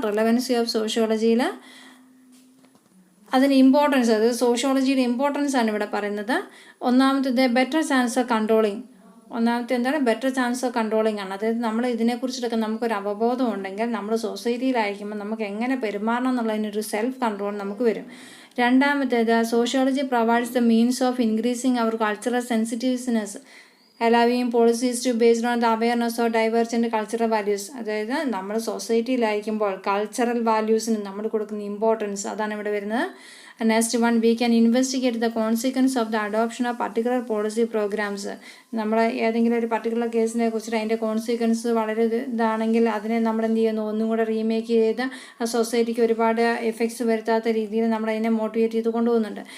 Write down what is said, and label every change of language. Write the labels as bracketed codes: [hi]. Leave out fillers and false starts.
[ml] Relevancy of സോഷ്യോളജിയിൽ അതിന് importance, അത് സോഷ്യോളജിയുടെ importance ആണ് ഇവിടെ പറയുന്നത്. ഒന്നാമത്തേത് ബെറ്റർ ചാൻസ് ഓഫ് കൺട്രോളിങ്. ഒന്നാമത്തെ എന്താണ്? ബെറ്റർ ചാൻസ് ഓഫ് കൺട്രോളിങ് ആണ്. അതായത് നമ്മൾ ഇതിനെക്കുറിച്ചിട്ടൊക്കെ നമുക്കൊരു അവബോധം ഉണ്ടെങ്കിൽ നമ്മൾ സൊസൈറ്റിയിലായിരിക്കുമ്പോൾ നമുക്ക് എങ്ങനെ പെരുമാറണം എന്നുള്ളതിനൊരു സെൽഫ് കൺട്രോൾ നമുക്ക് വരും. [en] രണ്ടാമത്തേത് sociology provides the means of increasing our cultural sensitiveness, allowing policies to based on the awareness of divergent cultural values. [ml] അതായത് നമ്മൾ സൊസൈറ്റിയിലായിരിക്കുമ്പോൾ കൾച്ചറൽ വാല്യൂസിന് നമ്മൾ കൊടുക്കുന്ന ഇമ്പോർട്ടൻസ്, അതാണ് ഇവിടെ വരുന്നത്. [en] Next one, we can investigate the consequence of the adoption of particular policy programmes. [ml] നമ്മൾ ഏതെങ്കിലും ഒരു പർട്ടിക്കുലർ കേസിനെ കുറിച്ചിട്ട് അതിൻ്റെ കോൺസിക്വൻസ് വളരെ ഇതാണെങ്കിൽ അതിനെ നമ്മൾ എന്ത് ചെയ്യുന്നു, ഒന്നും കൂടെ റീമേക്ക് ചെയ്ത് സൊസൈറ്റിക്ക് ഒരുപാട് എഫക്ട്സ് വരുത്താത്ത രീതിയിൽ നമ്മൾ അതിനെ മോട്ടിവേറ്റ് ചെയ്ത് കൊണ്ടുപോകുന്നുണ്ട്.